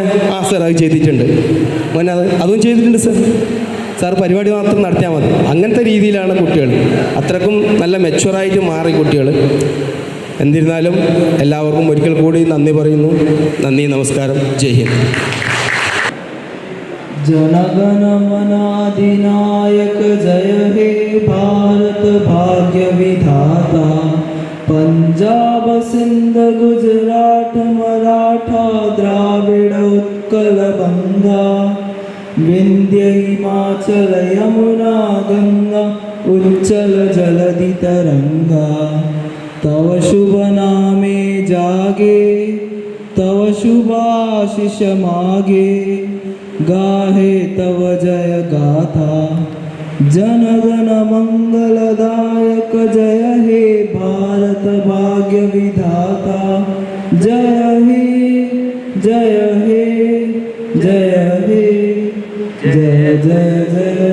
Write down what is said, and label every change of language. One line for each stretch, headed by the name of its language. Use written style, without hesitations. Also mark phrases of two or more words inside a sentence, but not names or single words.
Malayalam: ആ സാർ അത് ചെയ്തിട്ടുണ്ട് മോനെ, അതും ചെയ്തിട്ടുണ്ട് സാർ. സാർ പരിപാടി മാത്രം നടത്തിയാൽ മതി. അങ്ങനത്തെ രീതിയിലാണ് കുട്ടികൾ. അത്രക്കും നല്ല മെച്ചുവറായിട്ട് മാറി കുട്ടികൾ. എന്നിരുന്നാലും എല്ലാവർക്കും ഒരിക്കൽ കൂടി നന്ദി പറയുന്നു. നന്ദി, നമസ്കാരം,
Hindi: जय हिन्द.
Bangla: জনগণ মনাধিনায়ক জয় হে ভারত ভাগ্য বিধাতা, পঞ্জাব সিন্ধ গুজরাট মারাঠা দ্রাবিড় উৎকল বঙ্গ, বিন্ধ্য হিমাচল যমুনা গঙ্গা উচ্ছল জলধি তরঙ্গ, তব শুভ নামে জাগে তব শুভাশিষ মাগে, গাহে তব জয় গাথা, জনগণ মঙ্গলদায়ক জয় হে ভারত ভাগ্য বিধাতা, জয় হে জয় হে জয় হে জয় জয় জয়